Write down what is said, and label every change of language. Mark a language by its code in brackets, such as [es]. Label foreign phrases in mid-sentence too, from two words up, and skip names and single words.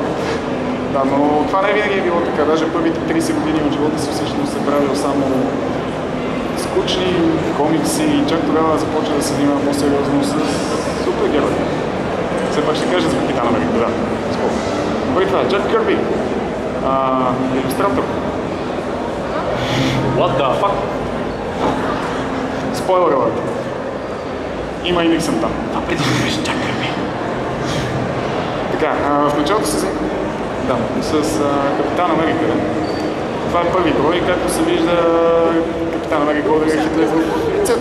[bg] Да, но това не винаги е било така. Даже първите 30 години от живота си всъщност се правил само скучни комикси и чак тогава започва да се занимава по-сериозно с супергерои. Все пак ще кажа за Капитан Америка, да. Скоро. Добре, това е Джак Кърби. Илюстратор. [en] What the fuck? spoiler alert. [bg] Има и Никсън там. Преди да виж Джак Кърби. Така, в началото с Капитан Америка. Това е първи брой, както се вижда Капитан Америка ударя Хитлер в лицето.